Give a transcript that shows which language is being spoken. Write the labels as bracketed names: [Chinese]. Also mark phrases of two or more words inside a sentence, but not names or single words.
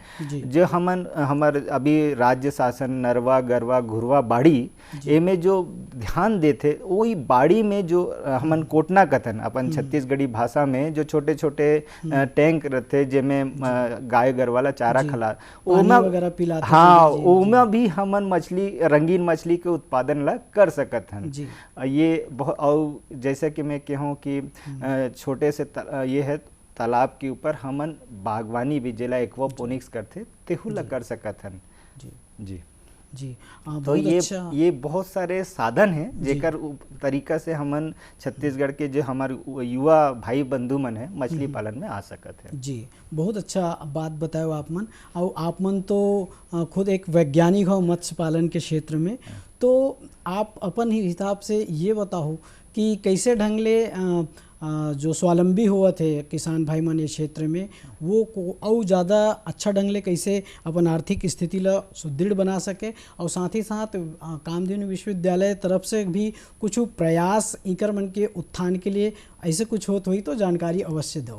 [Chhattisgarhi] जो हमार अभी राज्य शासन नरवा गरवा घुरवा बाड़ी एमे जो ध्यान देते, वही बाड़ी में जो हमन कोटना कथन अपन छत्तीसगढ़ी भाषा में जो छोटे छोटे टैंक रहते जेमें गाय गर वाला चारा खला वगैरह पिलाते। हाँ, ओमा भी हमन मछली, रंगीन मछली के उत्पादन ला कर सकत हन। ये बहुत, और जैसे कि मैं कहूँ कि छोटे से ये है तालाब के ऊपर हमन बागवानी भी जेला एक्वापोनिक्स करते तेहू ला कर सकत हन। जी जी तो ये बहुत सारे साधन हैं जेकर तरीका से हमन छत्तीसगढ़ के जो हमारे युवा भाई बंधु मन है मछली पालन में आ सकत है। जी बहुत अच्छा बात बताओ आप मन। और आप मन तो खुद एक वैज्ञानिक हो मत्स्य पालन के क्षेत्र में, तो आप अपन ही हिसाब से ये बताओ कि कैसे ढंग ले जो स्वावलंबी हुआ थे किसान भाई मन इस क्षेत्र में, वो और ज़्यादा अच्छा ढंग ले कैसे अपन आर्थिक स्थिति ला सुदृढ़ बना सके, और साथ ही साथ कामधेनु विश्वविद्यालय तरफ से भी कुछ प्रयास इकर मन के उत्थान के लिए ऐसे कुछ होत हुई तो जानकारी अवश्य दो।